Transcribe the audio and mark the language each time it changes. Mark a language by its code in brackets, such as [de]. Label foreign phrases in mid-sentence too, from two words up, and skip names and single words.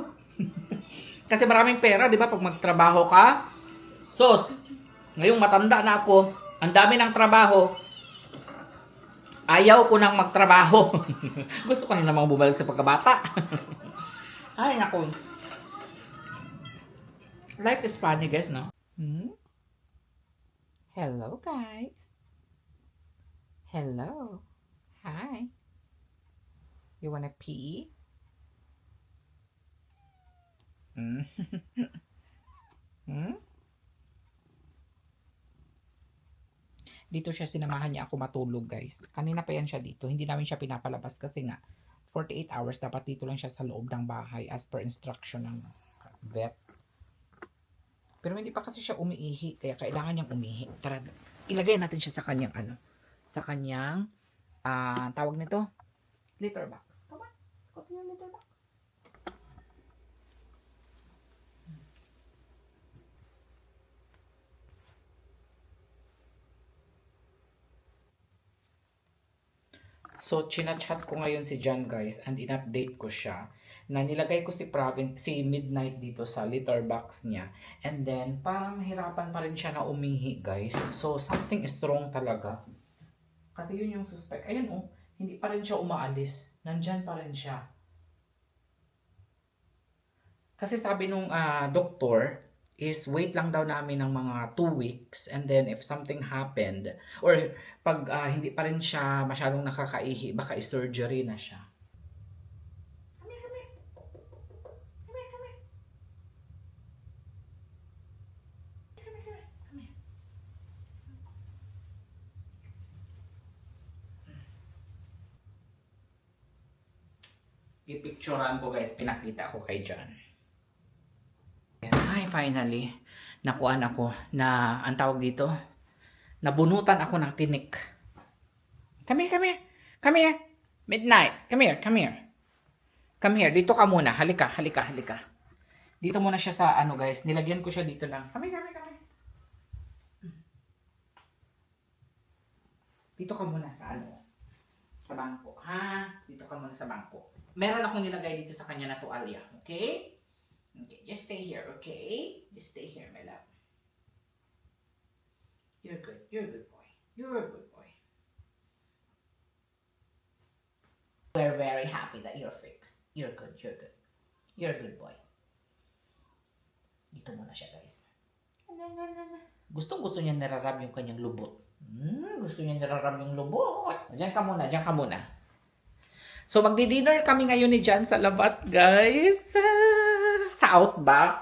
[tl] Kasi maraming pera, di ba? Pag magtrabaho ka, sos, ngayong matanda na ako, ang dami ng trabaho, ayaw ko nang magtrabaho. Gusto ko na namang bumalik sa pagkabata. Ay, naku. [en] Life is funny, guys, no? Hello, guys. Hello. Hi. You wanna pee? [tl] Dito siya, sinamahan niya ako matulog guys. Kanina pa yan siya dito. Hindi namin siya pinapalabas kasi nga 48 hours dapat dito lang siya sa loob ng bahay [en] as per instruction [tl] ng vet. Pero hindi pa kasi siya umiihi kaya kailangan niyang umihi. Tara, ilagay natin siya sa kanyang sa kanyang tawag nito [en] litter box. Come on, let's go to your litter box. [tl] So, chinachat ko ngayon si John guys and in-update ko siya na nilagay ko si Midnight dito sa [en] litter box [tl] niya. [en] And then, [tl] parang hirapan pa rin siya na umihi guys. [en] So, something is wrong talaga. [tl] Kasi yun yung suspect. Ayun oh, hindi pa rin siya umaalis. Nandyan pa rin siya. Kasi sabi nung doktor, is wait lang daw namin ng mga 2 weeks [en] and then if something happened [tl] or pag hindi pa rin siya masyadong nakakaihi, baka i-surgery na siya. [en] Come here, come here. Come here, come here. Come here, come here. Come here. [tl] Pipicturean ko guys, pinakita ko kay John. Ay, finally, nakuan ako na, ang tawag dito, nabunutan ako ng tinik. [en] Come here, come here. Come here. Midnight. Come here, come here. Come here. [tl] Dito ka muna. Halika, halika, halika. Dito muna siya sa guys. Nilagyan ko siya dito lang. [en] Come here, come here, come here. [tl] Dito ka muna sa sa bangko. Ha? Dito ka muna sa bangko. Meron akong nilagay dito sa kanya na tuwalya. Okay? [en] Okay, just stay here, okay? Just stay here, my love. You're good. You're a good boy. You're a good boy. We're very happy that you're fixed. You're good. You're good. You're a good boy. [tl] Dito muna siya, guys. Gustong-gusto niya nararab yung kanyang lubot. Gusto niya nararab yung lubot. Diyan ka muna. Diyan ka muna. So, magdi-dinner kami ngayon ni Jan sa labas, guys. Sa Outback.